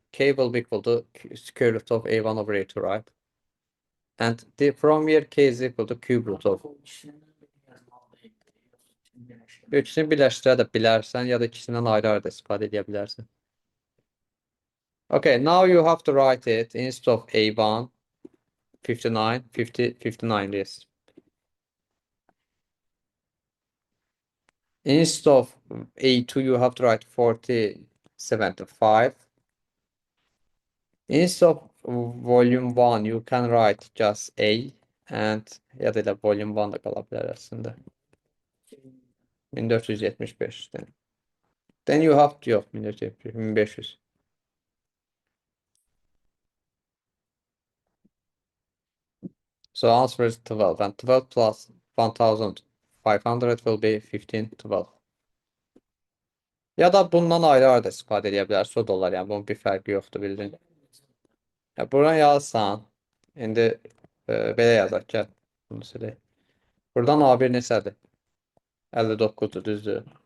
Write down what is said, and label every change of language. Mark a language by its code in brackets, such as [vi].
[en] K will be equal to square root of a1 over a2, right? And from here k is equal to cube root of. [tr] Bu işlemleri yazmalıydı. Şimdi birleştirdim. [az] Bu ikisini birləşdirə də bilərsən, ya da ikisindən ayrı-ayrı da istifadə edə bilərsən. [en] Okay, now you have to write it instead of a1, 59, 50, 59 yes. Instead of a2, you have to write 40, 75. Instead of volume 1, you can write just a, and [az] ya da elə volume 1 da qala bilər əslində. [en] 1475. Then you have to, [az] yox, [en] 1475, 1500. So answer is 12, and 12 plus 1500 will be 1512. [az] Ya da bundan ayrı-ayrı da istifadə edə bilərsə, o da olar. Yəni bunun bir fərqi yoxdur, bildin. Ya buradan yazsan, indi belə yazaq ki, bunu silək. Buradan A1 neçədir? 59-dur, düzdür.